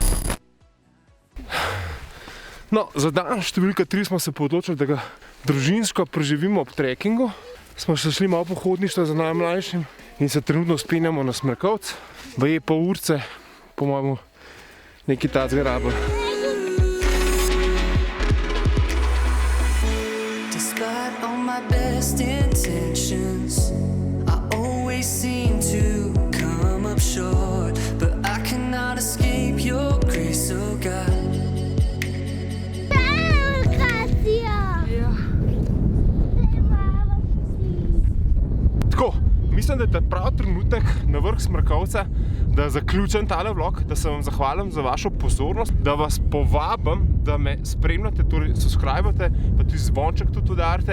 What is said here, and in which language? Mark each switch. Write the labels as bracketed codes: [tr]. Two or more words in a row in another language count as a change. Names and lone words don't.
[sl] No, za dan številka 3 smo se odločili, da ga družinsko preživimo ob trekkingu. Smo še šli malo pohodništva za najmlajšim in se trenutno spenjamo na Smrkovec. V pol urce, po mojemu, nekaj tacga rabili. [en] Despite all my best intentions, I always seem to come up short, but I cannot escape your grace, oh God. [sl] Tako, mislim, da je prav trenutek na vrh Smrkovca, da zaključim tale vlog, da se vam zahvalim za vašo pozornost, da vas povabim, da me spremljate, torej subscribate, pa tudi zvonček tudi udarite.